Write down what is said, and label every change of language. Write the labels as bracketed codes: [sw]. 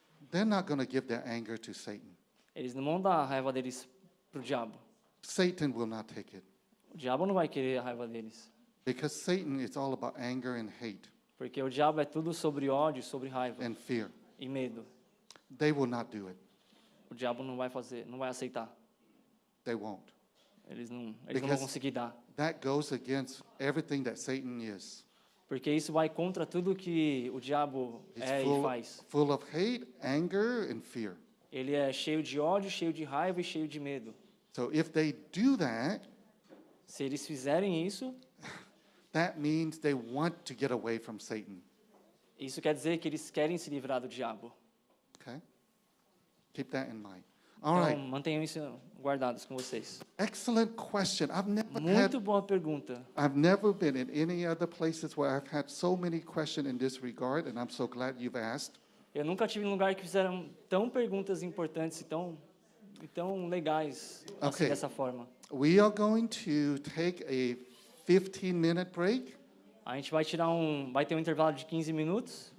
[en] they're not going to give their anger to Satan. [pt] eles não vão dar a raiva deles pro diabo. [en] Satan will not take it [pt] O diabo não vai querer a raiva deles, [en] because Satan is all about anger and hate [pt] porque o diabo é tudo sobre ódio, sobre raiva [en] and fear. [pt] e medo. [en] They will not do it. [pt] O diabo não vai aceitar. [en] They won't. [pt] Eles não vão [en] Because- [pt] conseguir dar, [en] That goes against everything that Satan is. [pt] porque isso vai contra tudo que o diabo [en] He's [pt] é e [en] full, [pt] faz. [en] full of hate, anger, and fear. [pt] Ele é cheio de ódio, cheio de raiva e cheio de medo. [en] So if they do that, [pt] Se eles fizerem isso, [en] that means they want to get away from Satan. [pt] isso quer dizer que eles querem se livrar do diabo. [en] Okay? Keep that in mind. All [pt] Então, [en] right. [pt] mantenham isso guardados com vocês. [en] Excellent question. [pt] Muito boa pergunta. [en] I've never been in any other places where I've had so many questions in this regard, and I'm so glad you've asked. [pt] Eu nunca tive um lugar que fizeram tão perguntas importantes e tão legais assim, [en] Okay. [pt] dessa forma. [en] We are going to take a 15-minute break. [pt] A gente vai ter um intervalo de 15 minutos.